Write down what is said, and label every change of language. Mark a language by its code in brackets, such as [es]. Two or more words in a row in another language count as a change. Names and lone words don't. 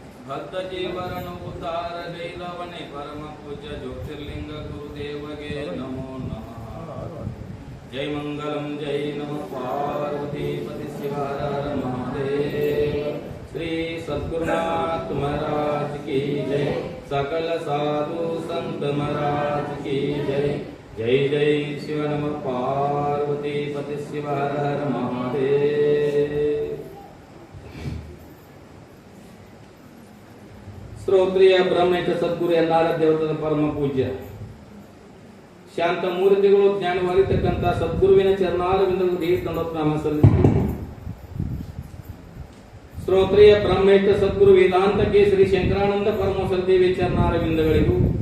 [kn] ಭಕ್ತ ಜೀವರಣ ಉದ್ಧಾರ ಗೈದವನೇ ಪರಮ ಪೂಜ್ಯ ಜ್ಯೋತಿರ್ಲಿಂಗ ಗುರುದೇವಗೆ ನಮೋ ನಮಃ. ಜೈ ಮಂಗಲಂ ಜೈ ನಮಃ ಪಾರ್ವತಿ ಪತಿ ಶಿವಹರ ಮಹಾದೇವ. [hi] ಶ್ರೀ ಸದ್ಗುರುನಾಥ महाराज की जय. सकल साधु संत महाराज की जय. जय जय शिव नमः पार्वती पति शिवहर महादेव. [kn] ಶ್ರೋತ್ರಿಯ ಬ್ರಹ್ಮೇಶ ಸದ್ಗುರು ಎಲ್ಲಾರ ದೇವತದ ಪರಮ ಪೂಜ್ಯ ಶಾಂತ ಮೂರ್ತಿಗಳು ಜ್ಞಾನವಾಗಿರ್ತಕ್ಕಂಥ ಸದ್ಗುರುವಿನ ಚರಣಾರವಿಂದಗಳು ದೇವಸ್ಥಾನ ಸಲ್ಲಿಸಿ ಶ್ರೋತ್ರಿಯ ಬ್ರಹ್ಮೇಶ ಸದ್ಗುರು ವೇದಾಂತ ಕೇಸರಿ ಶಂಕರಾನಂದ ಪರಮಹಂಸ ದೇವಿ ಚರಣಾರವಿಂದಗಳಿಗೂ